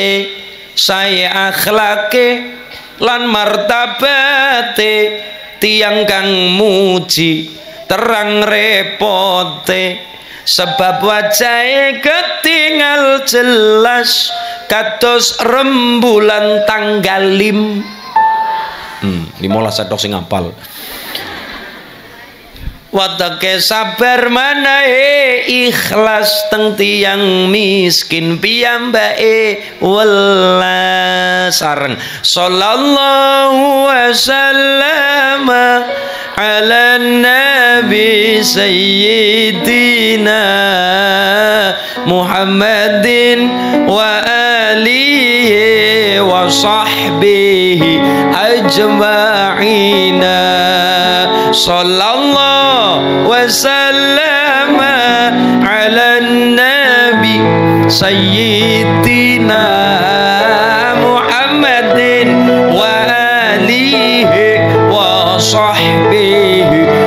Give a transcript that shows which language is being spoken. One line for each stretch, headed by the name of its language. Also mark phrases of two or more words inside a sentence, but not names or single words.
Javanese: Saya akhlake lan martabate tiang kang muji terang repote sebab wajahe ketinggal jelas kados rembulan tanggalim. 15 setok sing apal. Watake sabar manahe ikhlas teng tiang miskin piyambake welas sareng
Arabic: صلى الله وسلم على نبي سيدنا محمد وآله وصحبه أجمعين صلى الله وسلم على نبي سيدنا محمد وآله وصحبه